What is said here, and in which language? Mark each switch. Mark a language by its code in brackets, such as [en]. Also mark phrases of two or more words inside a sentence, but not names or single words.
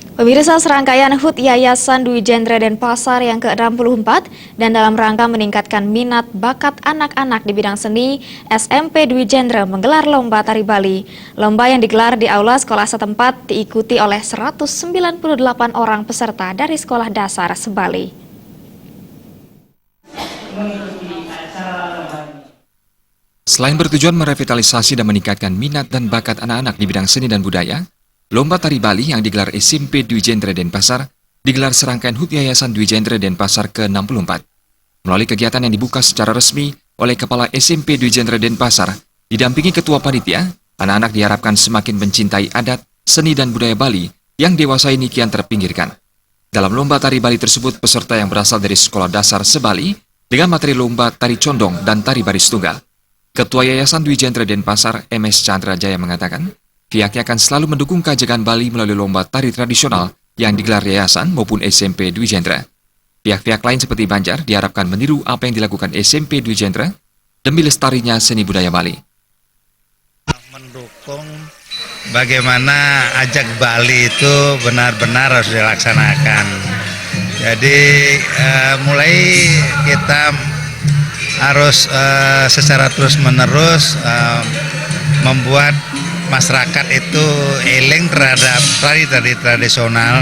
[id] Pemirsa, serangkaian HUT Yayasan Dwi Jendra Denpasar yang ke-64 dan dalam rangka meningkatkan minat bakat anak-anak di bidang seni, SMP Dwi Jendra menggelar lomba tari Bali. Lomba yang digelar di aula sekolah setempat diikuti oleh 198 orang peserta dari sekolah dasar se-Bali. Selain bertujuan merevitalisasi dan meningkatkan minat dan bakat anak-anak di bidang seni dan budaya, Lomba Tari Bali yang digelar SMP Dwi Jendra Denpasar digelar serangkaian HUT Yayasan Dwi Jendra Denpasar ke-64. Melalui kegiatan yang dibuka secara resmi oleh Kepala SMP Dwi Jendra Denpasar, didampingi Ketua Panitia, anak-anak diharapkan semakin mencintai adat, seni dan budaya Bali yang dewasa ini kian terpinggirkan. Dalam Lomba Tari Bali tersebut, peserta yang berasal dari sekolah dasar se-Bali dengan materi lomba tari condong dan tari baris tunggal. Ketua Yayasan Dwi Jendra Denpasar, MS Chandra Jaya mengatakan, pihaknya akan selalu mendukung keajaiban Bali melalui lomba tari tradisional yang digelar yayasan maupun SMP Dwi Jendra. Pihak-pihak lain seperti Banjar diharapkan meniru apa yang dilakukan SMP Dwi Jendra demi lestarinya seni budaya Bali. Mendukung bagaimana ajak Bali itu benar-benar harus dilaksanakan. Jadi mulai kita harus secara terus-menerus membuat masyarakat itu eling terhadap tari tradisional.